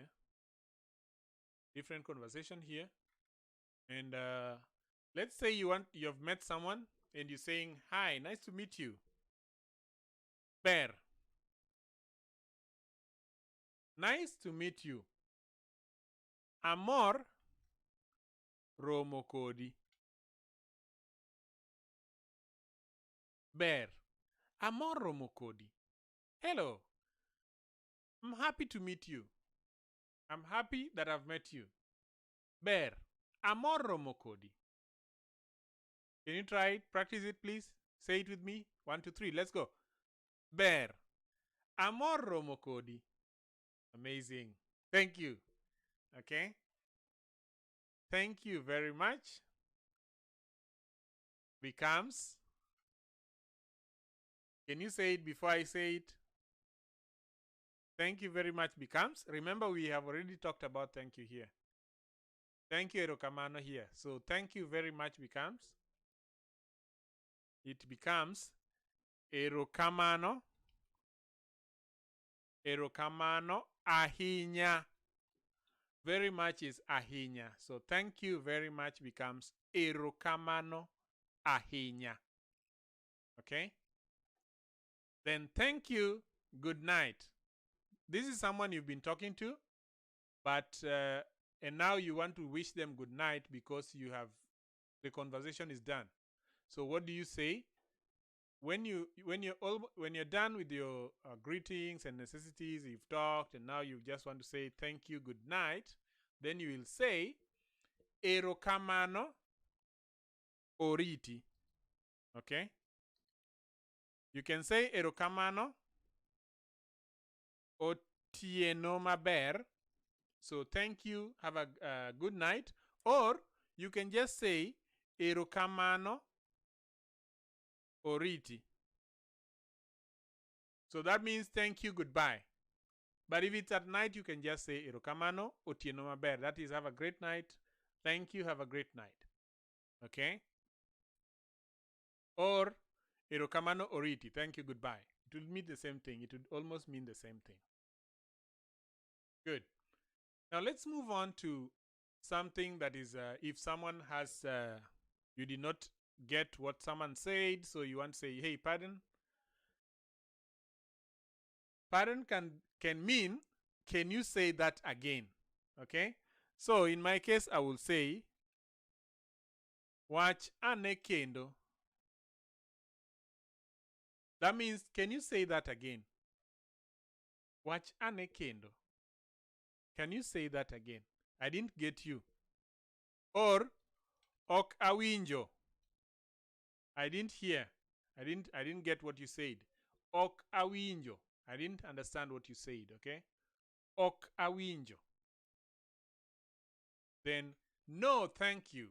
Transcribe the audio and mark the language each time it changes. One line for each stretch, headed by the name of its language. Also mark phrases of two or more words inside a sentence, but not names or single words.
English: Different conversation here. And let's say you've met someone and you're saying, hi, nice to meet you. Bear. Nice to meet you.
Luo (Kenya and Tanzania): Amor romo kodi.
English: Bear.
Luo (Kenya and Tanzania): Amor romo kodi.
English: Hello. I'm happy to meet you. I'm happy that I've met you. Bear.
Luo (Kenya and Tanzania): Amor romo kodi.
English: Can you try it? Practice it, please. Say it with me. 1, 2, 3. Let's go. Bear.
Luo (Kenya and Tanzania): Amor romo kodi.
English: Amazing. Thank you. Okay? Thank you very much becomes, can you say it before I say it? Thank you very much becomes, remember we have already talked about thank you here. Thank you erokamano here. So thank you very much becomes, it becomes erokamano,
Luo (Kenya and Tanzania): erokamano ahinya.
English: Very much is ahinya. So thank you very much becomes
Luo (Kenya and Tanzania): erokamano ahinya.
English: Okay? Then thank you, good night. This is someone you've been talking to, but and now you want to wish them good night because the conversation is done. So what do you say? When you're done with your greetings and necessities, you've talked, and now you just want to say thank you, good night, then you will say
Luo (Kenya and Tanzania): erokamano oriti.
English: Okay? You can say
Luo (Kenya and Tanzania): erokamano otieno maber.
English: So thank you, have a good night. Or you can just say
Luo (Kenya and Tanzania): erokamano oriti.
English: So that means thank you, goodbye. But if it's at night, you can just say
Luo (Kenya and Tanzania): erokamano otieno maber.
English: That is, have a great night. Thank you, have a great night. Okay? Or
Luo (Kenya and Tanzania): erokamano oriti.
English: Thank you, goodbye. It will mean the same thing. It would almost mean the same thing. Good. Now let's move on to something that is if someone has you did not get what someone said, so you want to say, hey, pardon. Pardon can mean, can you say that again? Okay? So in my case, I will say,
Luo (Kenya and Tanzania): wach ane kendo.
English: That means, can you say that again?
Luo (Kenya and Tanzania): Wach ane kendo.
English: Can you say that again? I didn't get you. Or
Luo (Kenya and Tanzania): ok awinjo.
English: I didn't hear. I didn't get what you said.
Luo (Kenya and Tanzania): Ok awinjo.
English: I didn't understand what you said, okay?
Luo (Kenya and Tanzania): Ok awinjo.
English: Then no, thank you.